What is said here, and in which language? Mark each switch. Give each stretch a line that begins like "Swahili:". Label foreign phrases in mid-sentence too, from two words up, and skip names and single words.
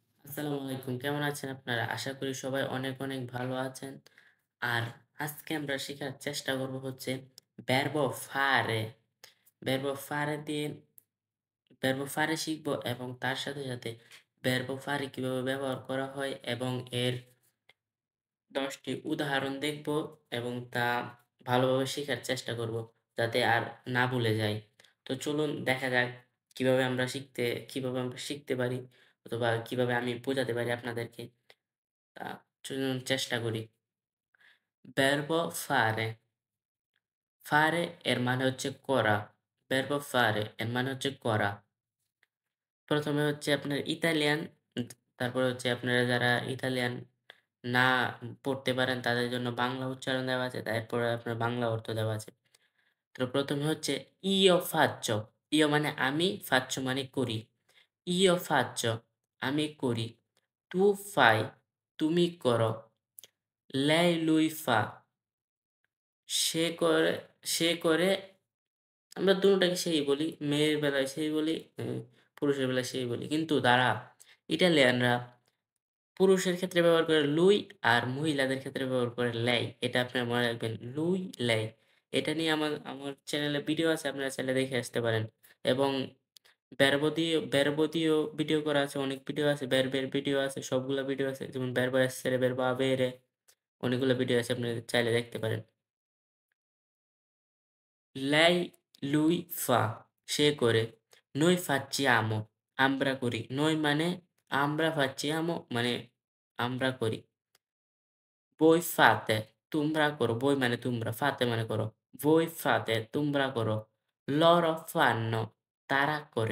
Bangla: আসসালামু আলাইকুম। কেমন আছেন আপনারা? আশা করি সবাই অনেক, অনেক ভালো আছেন। আর আজকে আমরা শিখার চেষ্টা করব হচ্ছে
Italian: verbo fare। verbo fare
Bangla: দিয়ে
Italian: verbo fare
Bangla: শিখব এবং তার সাথে, সাথে
Italian: verbo fare
Bangla: কিভাবে ব্যবহার করা হয় এবং এর ১০ টি উদাহরণ দেখব এবং তা ভালোভাবে শিখার চেষ্টা করব যাতে আর না ভুলে যাই। তো চলুন দেখা যাক কিভাবে আমরা শিখতে পারি অথবা কিভাবে আমি বোঝাতে পারি আপনাদেরকে। তা চলুন চেষ্টা করি।
Italian: verbo fare,
Bangla: fare এর মানে হচ্ছে করা।
Italian: verbo fare
Bangla: এর মানে হচ্ছে করা। ১ম এ হচ্ছে আপনার ইতালিয়ান, তারপরে হচ্ছে আপনারা যারা ইতালিয়ান না পড়তে পারেন তাদের জন্য বাংলা উচ্চারণ দেওয়া আছে। তারপরে আপনার বাংলা অর্থ দেওয়া আছে। তো ১ম এ হচ্ছে
Italian: io faccio,
Bangla: io মানে আমি, faccio মানে করি।
Italian: io faccio
Bangla: আমি করি।
Italian: tu fai
Bangla: তুমি করো।
Italian: lei lui fa
Bangla: সে করে সে করে আমরা দোনোটাকে সেই বলি। মেয়ের বেলায় সেই বলি, পুরুষের বেলায় সেই বলি। কিন্তু তারা ইটালিয়ানরা পুরুষের ক্ষেত্রে ব্যবহার করে লুই আর মহিলাদের ক্ষেত্রে ব্যবহার করে লেই। এটা আপনারা মনে রাখবেন।
Italian: lui, lei.
Bangla: এটা নিয়ে আমার চ্যানেলে ভিডিও আছে, আপনারা চাইলে দেখে আসতে পারেন। এবং verbo দিয়েও ভিডিও করা আছে, অনেক ভিডিও আছে, verb-এর ভিডিও আছে, সবগুলা ভিডিও আছে। যেমন
Italian: verbo essere, verbo avere
Bangla: অনেকগুলো ভিডিও আছে, আপনারা চাইলে দেখতে পারেন।
Italian: Lei, lui fa
Bangla: সে করে।
Italian: Noi facciamo
Bangla: আমরা করি। Noi মানে আমরা, facciamo মানে আমরা করি।
Italian: Voi fate
Bangla: তোমরা করো। Voi মানে তোমরা, fate মানে করো।
Italian: Voi fate
Bangla: তোমরা করো।
Italian: Loro fanno
Bangla: তারা করে।